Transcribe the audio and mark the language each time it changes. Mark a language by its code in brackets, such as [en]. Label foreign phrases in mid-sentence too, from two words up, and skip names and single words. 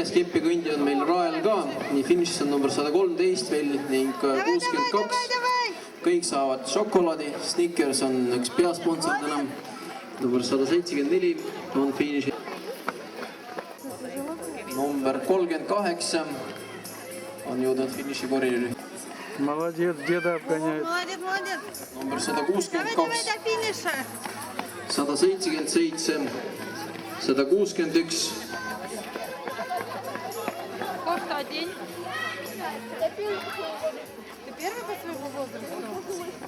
[et] kepikõndija on meil Rael ka, nii finišis on number 113 veel ning 62. Kõik saavad šokolaadi, Snickers on üks peasponsor täna. Number 174 on finišis. Number 38 on jõudnud finiši koridori. [ru] Молодец, деда обгоняет. Молодец, молодец. [et] Number 162, [ru] до финиша. 177, 161. Кофту одень. Ты первый по своему возрасту?